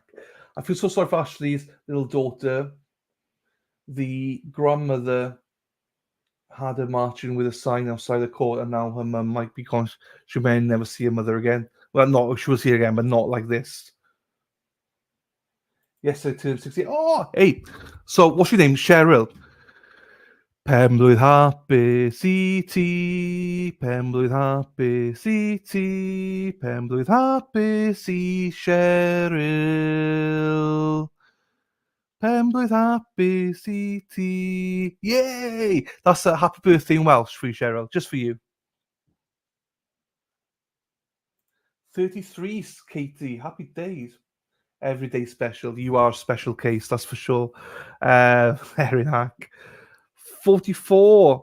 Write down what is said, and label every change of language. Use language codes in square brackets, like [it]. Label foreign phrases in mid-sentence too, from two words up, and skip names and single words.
[en] I feel so sorry for Ashley's little daughter. The grandmother had her marching with a sign outside the court, and now her mum might be gone. She may never see her mother again. Well, not she will see her again, but not like this. Yes, I turned 60. Oh, hey. So, what's your name? Cheryl. [cy] Penblwydd hapus I ti, penblwydd hapus I ti, penblwydd hapus I Cheryl. Penblwydd hapus I ti. [en] Yay! That's a happy birthday in Welsh for you, Cheryl, just for you. 33, Katie. Happy days. Everyday special. You are a special case, that's for sure. Erin Hack. 44.